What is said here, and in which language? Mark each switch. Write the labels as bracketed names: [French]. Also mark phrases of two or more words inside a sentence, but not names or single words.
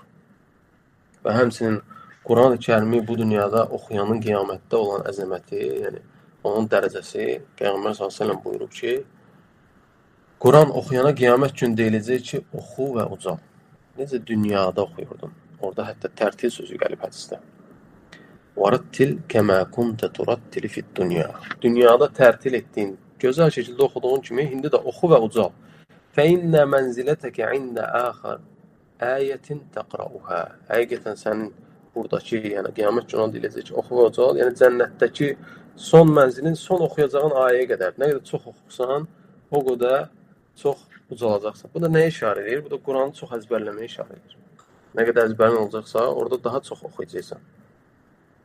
[Azerbaijani] Və həmçinin Quran-ı Kərimi bu dünyada oxuyanın qiyamətdə olan əzəməti, yəni onun dərəcəsi, Peyğəmbər s.ə.v buyurub ki, Quran oxuyana qiyamət gün deyiləcək ki, oxu və ucal. Necə dünyada oxuyurdun? Orada hətta tərtil sözü gəlib hədisdə. [Arabic] وَرَتِّلْ كَمَا كُنْتَ تُرَتِّلِ فِي الدُّنْيَا [Azerbaijani] Dünyada tərtil etdiyin, gözəl şəkildə oxuduğun kimi, indi də oxu və ucal. [Arabic] فَإِنَّ مَنْزِلَتَكَ عِنْدَ آخَرْ آيَةٍ تَقْرَأُهَا [Azerbaijani] Həqiqətən sənin buradakı, yəni qiyamət günü deyiləcək ki, oxu və ucal, yəni cənnətdəki son mənzilin, son oxuyacağın ayəyə qədər. Nə qədər çox oxusan, o qədər çox ucalacaqsan. Bu da nəyə işarə edir? Bu da Quranı çox əzbərləməyə işarə edir. Nə qədər əzbərin olacaqsa, orada daha çox oxuyacaqsan.